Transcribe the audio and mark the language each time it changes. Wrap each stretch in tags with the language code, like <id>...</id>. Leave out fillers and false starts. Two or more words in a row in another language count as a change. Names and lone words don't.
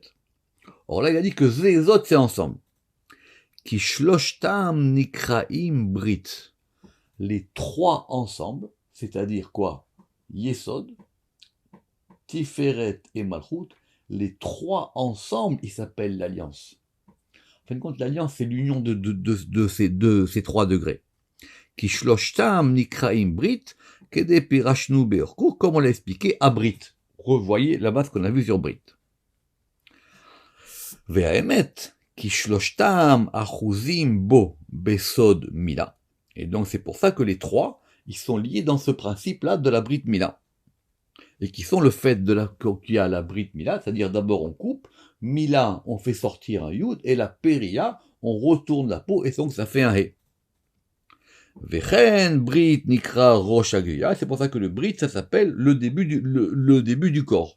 <fr>Or là il a dit que Zé et Zod c'est ensemble.</fr> <he>כי שלשתם נקראים ברית.</he> <fr>Les trois ensemble, c'est-à-dire quoi? Yesod, Tiferet et Malchut, les trois ensemble, ils s'appellent l'alliance. En fin de compte, l'alliance, c'est l'union de ces trois degrés.</fr> <he>כי שלשתם נקראים ברית, כד פירשנו בארוכה,</he> <fr>comme on l'a expliqué à Brit. Revoyez là-bas ce qu'on a vu sur Brit.</fr> <he>והאמת, כי שלשתם אחוזים בו בסוד מילה.</he> <fr>Et donc c'est pour ça que les trois, ils sont liés dans ce principe-là de la</fr> <he>ברית מילה.</he> <fr>Et qui sont le fait qu'il y a la</fr> <he>ברית מילה,</he> <fr>c'est-à-dire d'abord on coupe, Mila on fait sortir un Yud, et la Peria, on retourne la peau, et donc ça fait un He.</fr> <he>ולכן ברית נקרא ראש הגויה,</he> <fr>c'est pour ça que le Brit, ça s'appelle le début du corps.</fr>